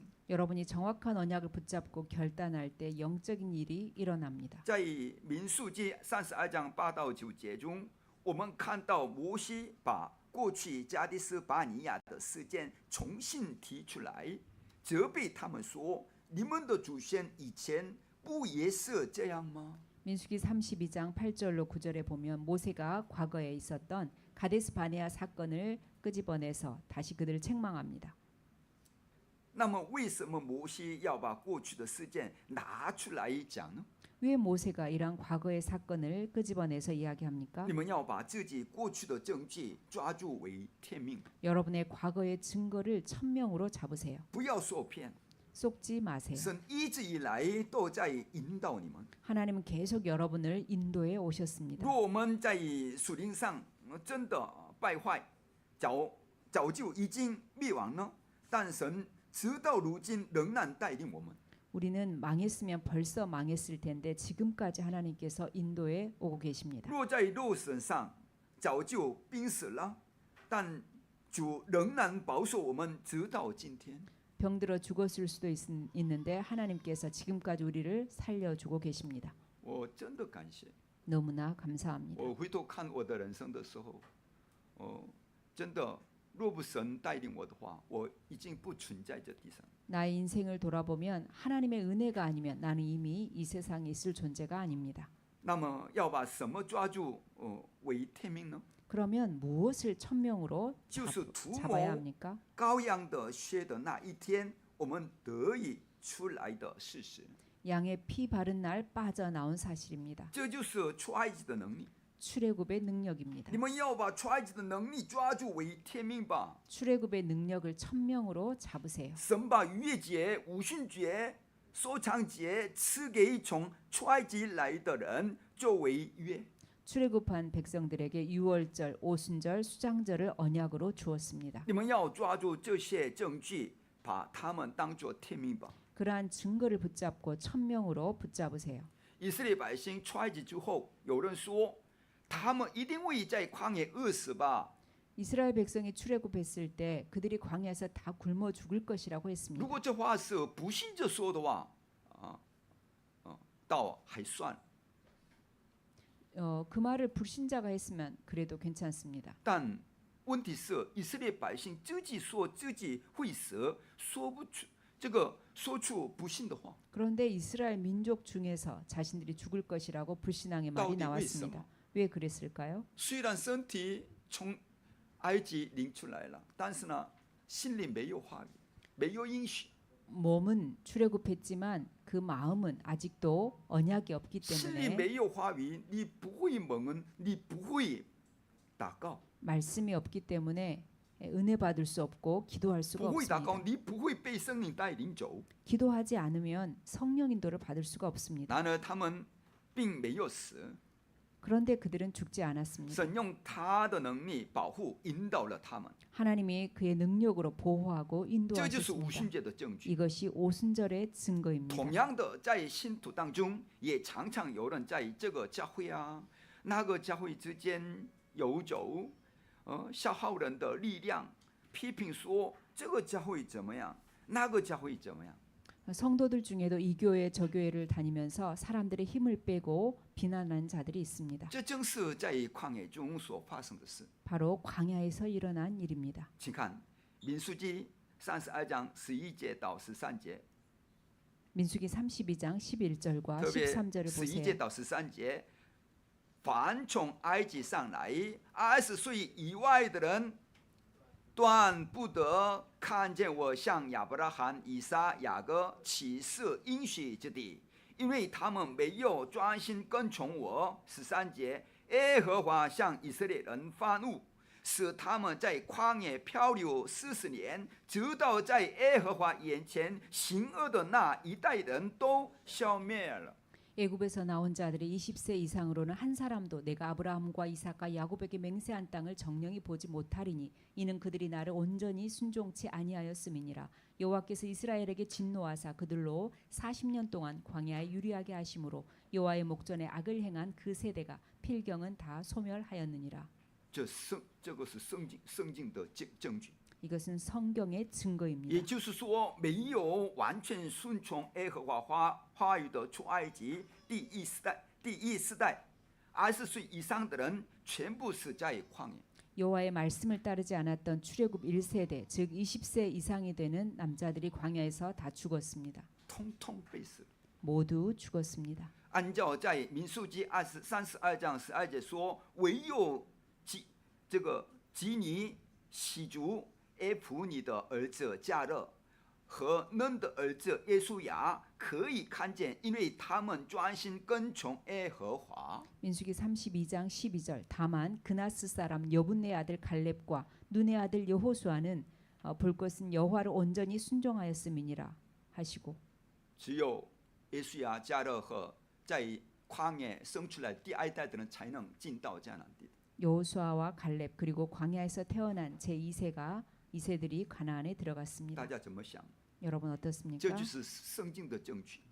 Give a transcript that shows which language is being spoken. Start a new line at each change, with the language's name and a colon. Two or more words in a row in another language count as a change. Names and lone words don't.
Korean: 여러분이 정확한 언약을 붙잡고 결단할 때 영적인 일이 일어납니다.
Chinese: 在民数记32章8到9节中，我们看到摩西把过去加迪斯巴尼亚的事件重新提出来，责备他们说：“你们的祖先以前不也是这样吗？”
Korean: 민수기 32장 8절로 9절에 보면 모세가 과거에 있었던 가데스 바네아 사건을 끄집어내서 다시 그들을 책망합니다.
Chinese: 那么，为什么摩西要把过去的事件拿出来讲呢？
Korean: 왜 모세가 이러한 과거의 사건을 끄집어내서 이야기합니까?
Chinese: 你们要把自己过去的证据抓住为天命，
Korean: 여러분의 과거의 증거를 천명으로 잡으세요.
Chinese: 不要受骗。
Korean: 속지 마세요.
Chinese: 神一直以来都在引导你们。
Korean: 하나님은 계속 여러분을 인도해 오셨습니다.
Chinese: 若我们在属灵上真的败坏，早就已经灭亡了，但神直到如今仍然带领我们。
Korean: 우리는 망했으면 벌써 망했을 텐데 지금까지 하나님께서 인도해 오고 계십니다.
Chinese: 若在肉身上早就病死了，但主仍然保守我们直到今天。
Korean: 병들어 죽었을 수도 있는데 하나님께서 지금까지 우리를 살려주고 계십니다.
Chinese: 我真的感谢。
Korean: 너무나 감사합니다.
Chinese: 我回头看我的人生的时候，真的，若不神带领我的话，我已经不存在这地上。
Korean: 나의 인생을 돌아보면 하나님의 은혜가 아니면 나는 이미 이 세상에 있을 존재가 아닙니다.
Chinese: 那么要把什么抓住为天命呢？
Korean: 그러면 무엇을 천명으로
Chinese: 就是涂
Korean: 잡아야
Chinese: 抹
Korean: 합니까?
Chinese: 羔羊的血的那一天，我们得以出来的事实。
Korean: 양의 피 바른 날 빠져나온 사실입니다.
Chinese: 这就是出埃及的能力。
Korean: 출애굽의 능력입니다.
Chinese: 你们要把出埃及的能力抓住为天命吧。
Korean: 출애굽의 능력을 천명으로 잡으세요.
Chinese: 神把逾越节、五旬节、收藏节赐给从出埃及来的人作为约。
Korean: 출애굽한 백성들에게 유월절, 오순절, 수장절을 언약으로 주었습니다.
Chinese: 你们要抓住这些证据，把他们当作天命吧。
Korean: 그러한 증거를 붙잡고 천명으로 붙잡으세요.
Chinese: 以色列百姓出埃及之后，有人说他们一定会在旷野饿死吧。
Korean: 이스라엘 백성이 출애굽했을 때 그들이 광야에서 다 굶어 죽을 것이라고 했습니다.
Chinese: 如果这话是不信者说的话，倒还算。
Korean: 그 말을 불신자가 했으면 그래도 괜찮습니다.
Chinese: 但问题是，以色列百姓自己说自己会死，说不出说出不信的话。
Korean: 그런데 이스라엘 민족 중에서 자신들이 죽을 것이라고 불신앙의 말이 나왔습니다. 왜 그랬을까요?
Chinese: 虽然身体从埃及领出来了，但是呢，心里没有话语，没有应许。
Korean: 몸은 출애굽했지만 그 마음은 아직도 언약이 없기
Chinese: 心里
Korean: 때문에
Chinese: 没有话语，你不会蒙恩，你不会祷告，
Korean: 말씀이 없기 때문에 은혜 받을 수 없고 기도할 수가
Chinese: 不会祷告，
Korean: 없습니다.
Chinese: 你不会被圣灵带领走。
Korean: 기도하지 않으면 성령 인도를 받을 수가 없습니다.
Chinese: 然而他们并没有死，
Korean: 그런데 그들은 죽지 않았습니다.
Chinese: 神用他的能力保护引导了他们，
Korean: 하나님이 그의 능력으로 보호하고
Chinese: 这就是五
Korean: 인도하셨습니다.
Chinese: 旬节的证据。
Korean: 이것이 오순절의 증거입니다.
Chinese: 同样的，在信徒当中，也常常有人在这个教会啊、那个教会之间游走，消耗人的力量，批评说这个教会怎么样，那个教会怎么样。
Korean: 성도들 중에도 이 교회 저 교회를 다니면서 사람들의 힘을 빼고 비난하는 자들이 있습니다.
Chinese: 这正是在旷野中所发生的事。
Korean: 바로 광야에서 일어난 일입니다.
Chinese: 请看民数记32章11节到13节，
Korean: 민수기 32장 11절과
Chinese: 特别
Korean: 13절을
Chinese: 11节
Korean: 보세요.
Chinese: 到13节，凡从埃及上来20岁以外的人，断不得看见我向亚伯拉罕、以撒、雅各起誓应许之地，因为他们没有专心跟从我。13节，耶和华向以色列人发怒， 使他们在旷野漂流40年，直到在耶和华眼前行恶的那一代人都消灭了。
Korean: 애굽에서 나온 자들이 20세 이상으로는 한 사람도 내가 아브라함과 이삭과 야곱에게 맹세한 땅을 정령이 보지 못하리니 이는 그들이 나를 온전히 순종치 아니하였음이니라. 여호와께서 이스라엘에게 진노하사 그들로 40년 동안 광야에 유리하게 하심으로 여호와의 목전에 악을 행한 그 세대가 필경은 다 소멸하였느니라.
Chinese: 这个是圣经的证据。
Korean: 이것은 성경의 증거입니다.
Chinese: 也就是说，没有完全顺从耶和华话语的出埃及第一世代，20岁以上的人全部死在旷野。
Korean: 여호와의 말씀을 따르지 않았던 출애굽 1세대, 즉 20세 이상이 되는 남자들이 광야에서 다 죽었습니다.
Chinese: 通通被死。
Korean: 모두 죽었습니다.
Chinese: 按照在民数记32章12节说，唯有基尼、西族、耶普尼的儿子加勒和嫩的儿子耶稣亚可以看见，因为他们专心跟从耶和华。
Korean: 민수기 32장 12절 다만 그나스 사람 여분네 아들 갈렙과 눈의 아들 여호수아는 볼 것은 여호와를 온전히 순종하였음이니라 하시고
Chinese: 只有耶稣亚、加勒和在旷野生出来第二代的人才能进到迦南地。
Korean: 여호수아와 갈렙 그리고 광야에서 태어난 제2세가 이세들이 가나안에
Chinese: 大
Korean: 들어갔습니다.
Chinese: 家怎么想？
Korean: 여러분
Chinese: 这
Korean: 어떻습니까?
Chinese: 就是圣经的证据。